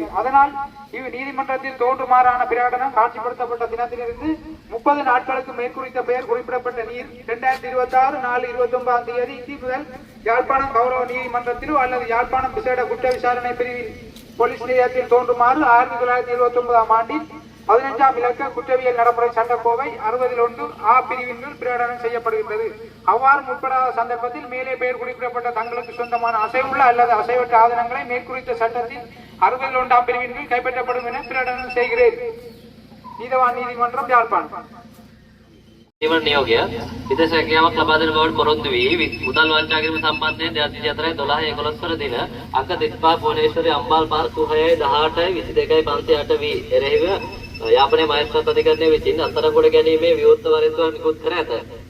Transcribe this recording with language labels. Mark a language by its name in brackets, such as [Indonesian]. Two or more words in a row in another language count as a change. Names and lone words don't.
[Tamil] அதனால் இவ் நீதிமன்றத்தில் தோன்றுமாறான பிரகடனம் காட்சிப்படுத்தப்பட்ட தினத்திலிருந்து 30 நாட்களுக்கு மேற்குறித்த பெயர் குறிப்பிடப்பட்ட நீர் 2026/4/29 தேதி முதல் யாழ்ப்பாணம் கௌரவ நீதிமன்றத்திலோ அல்லது யாழ்ப்பாணம் விசேட குற்ற விசாரணை பிரிவில் போலீஸ் நிலையத்தில் தோன்றுமாறு 1979 ஆண்டில் 15ஆம் இலக்க குற்றவியல் நடைமுறை சட்டக்கோவை 61 ஆ பிரிவின் கீழ் பிரகடனம் செய்யப்படுகின்றது. அவ்வாறு முற்படாத சந்தர்ப்பத்தில் மேலே பெயர் குறிப்பிடப்பட்ட தங்களுக்கு சொந்தமான அசைவுள்ள அல்லது அசைவற்ற ஆதனங்களை மேற்குறித்த சட்டத்தின் 61ஆம் பிரிவின் கீழ் கைப்பற்றப்படும் என பிரகடனம் செய்கிறேன். நீதவான் நீதிமன்றம் யாழ்ப்பாணம். [Sinhala] නිවන නියෝගය විදේශ රැකියාවක් ලබා දෙන බවට පොරොන්දු වී මුදල් වංචා කිරීම සම්බන්ධයෙන් 2004/12/11 වන දින අංක 35 භුවනේශ්වරී අම්බාල් පාර 06/18/22/58 වී එරෙහිව යාපනයේ මහේස්ත්‍රාත් අධිකරණය විසින් අත්අඩංගුවට ගැනීමේ විවෘත වරින්තුවක් නිකුත් කර ඇත.